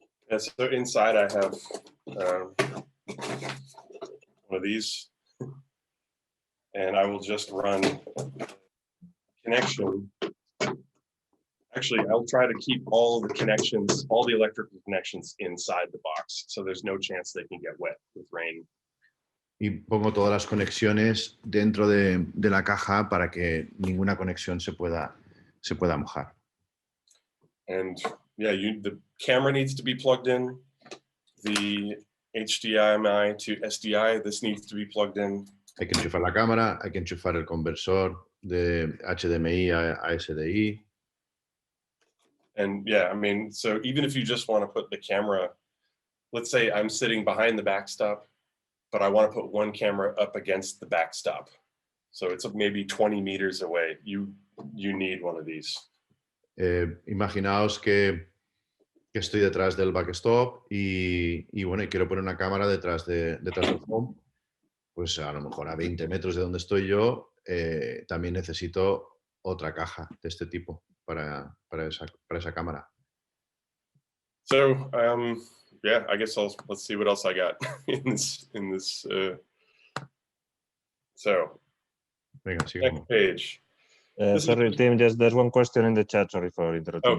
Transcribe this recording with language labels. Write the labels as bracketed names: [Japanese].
[English] And so inside I have one of these, and I will just run connection. Actually, I'll try to keep all the connections, all the electrical connections inside the box, so there's no chance they can get wet with rain. [Spanish] Y pongo todas las conexiones dentro de la caja para que ninguna conexión se pueda mojar. [English] And yeah, the camera needs to be plugged in. The HDMI to SDI, this needs to be plugged in. [Spanish] Hay que enchufar la cámara, hay que enchufar el conversor de HDMI a SDI. [English] And yeah, I mean, so even if you just want to put the camera, let's say I'm sitting behind the backstop, but I want to put one camera up against the backstop. So it's maybe 20 meters away. You you need one of these. [Spanish] Imaginaos que estoy detrás del backstop y bueno, y quiero poner una cámara detrás del home. Pues a lo mejor a 20 metros de donde estoy yo, también necesito otra caja de este tipo para esa cámara. [English] So yeah, I guess let's see what else I got in this. So [Spanish] Venga, sigamos. [English] next page. Sorry, Tim, just there's one question in the chat. Sorry for interrupting you.